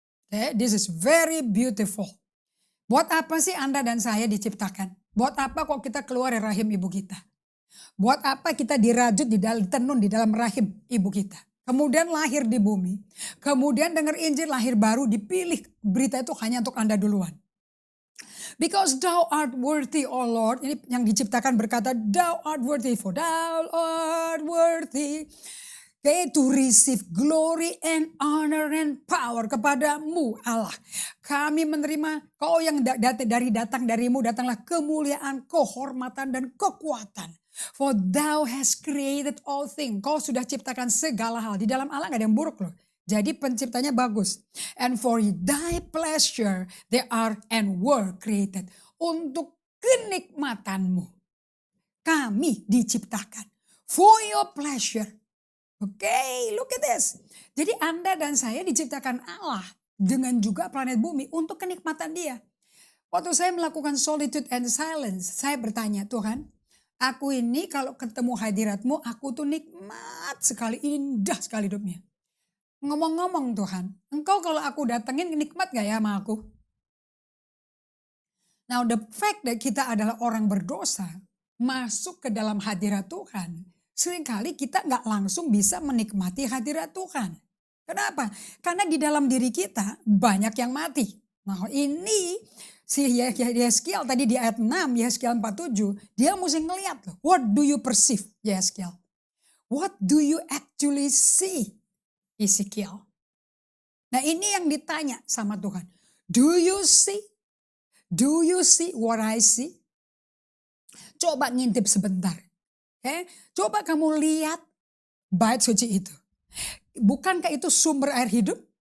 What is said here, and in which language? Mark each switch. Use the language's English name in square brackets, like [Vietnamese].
[English] Okay, this is very beautiful. [Indonesian] Buat apa sih Anda dan saya diciptakan? Buat apa kok kita keluar dari rahim ibu kita? Buat apa kita dirajut tenun di dalam rahim ibu kita? Kemudian lahir di bumi. Kemudian dengar Injil lahir baru dipilih berita itu hanya untuk Anda duluan. [English] Because thou art worthy, O Lord. [Indonesian] Ini yang diciptakan berkata, [English] thou art worthy, for thou art worthy. Okay, to receive glory and honor and power [Indonesian] kepadamu Allah. Kami menerima kau yang datang darimu datanglah kemuliaan, kehormatan dan kekuatan. [English] For thou hast created all things. [Indonesian] Kau sudah ciptakan segala hal. Di dalam Allah gak ada yang buruk loh. Jadi penciptanya bagus. [English] And for thy pleasure they are and were created. [Indonesian] Untuk kenikmatanmu. Kami diciptakan. [English] For your pleasure. Okay, look at this. [Indonesian] Jadi Anda dan saya diciptakan Allah. Dengan juga planet bumi untuk kenikmatan dia. Waktu saya melakukan [English] solitude and silence. [Indonesian] Saya bertanya, Tuhan. Aku ini kalau ketemu hadiratmu, aku tuh nikmat sekali, indah sekali hidupnya. Ngomong-ngomong Tuhan, engkau kalau aku datengin nikmat gak ya sama aku? [English] Now the fact that [Indonesian] kita adalah orang berdosa, masuk ke dalam hadirat Tuhan, seringkali kita gak langsung bisa menikmati hadirat Tuhan. Kenapa? Karena di dalam diri kita banyak yang mati. Nah ini si Yeskiel tadi di ayat 6, Yeskiel 47, dia mesti ngeliat loh. [English] What do you perceive, Yeskiel? What do you actually see, Ezekiel? [Indonesian] Nah ini yang ditanya sama Tuhan. [English] Do you see? Do you see what I see? [Indonesian] Coba ngintip sebentar. Okay? Coba kamu lihat bait suci itu. Bukankah itu sumber air hidup?